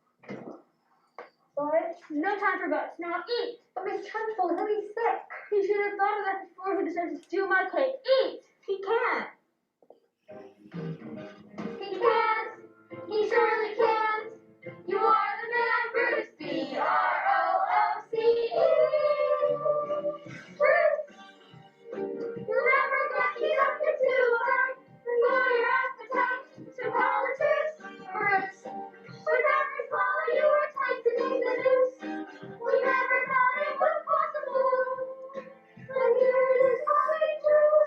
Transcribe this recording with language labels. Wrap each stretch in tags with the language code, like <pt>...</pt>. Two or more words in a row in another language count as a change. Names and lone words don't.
<en>But no time for buts. Now eat. But Miss Trunchbull, he'll be sick. He should have thought of that before he decided to steal my cake. Eat. He can't. He can't. He surely can't. You are the man, Bruce. B-R-O-O-C-E. Bruce. Remember that he's up to too hard. For your appetite to politics, Bruce. With every swallow you were tightening the noose. We never thought it was possible. But here it is coming true.</en>